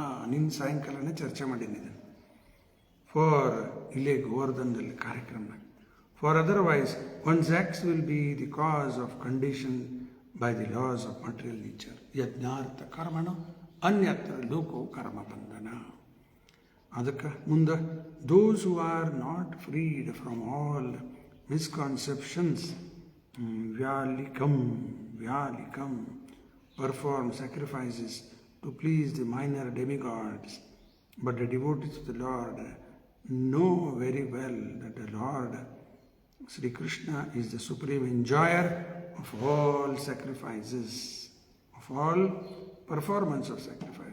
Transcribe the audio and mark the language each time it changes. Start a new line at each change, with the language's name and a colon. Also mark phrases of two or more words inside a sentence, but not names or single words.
Kannada: ನಿನ್ನ ಸಾಯಂಕಾಲನೇ ಚರ್ಚೆ ಮಾಡಿದ್ದೀನಿ ಫಾರ್ ಇಲ್ಲೇ ಗೋವರ್ಧನದಲ್ಲಿ ಕಾರ್ಯಕ್ರಮ.
English: For otherwise, one's acts will be the cause of condition by the laws of material nature.
Sanskrit: Yajnartha Karmana ಅನ್ಯತ್ರ ಲೋಕೋ ಕರ್ಮ ಬಂಧನ.
Kannada: ಅದಕ್ಕೆ ಮುಂದೆ
English: those who are not freed from all misconceptions, vyalikam, perform sacrifices to please the minor demigods, but the devotees of the Lord know very well that the Lord Sri Krishna is the supreme enjoyer of all sacrifices, of all performance of sacrifice.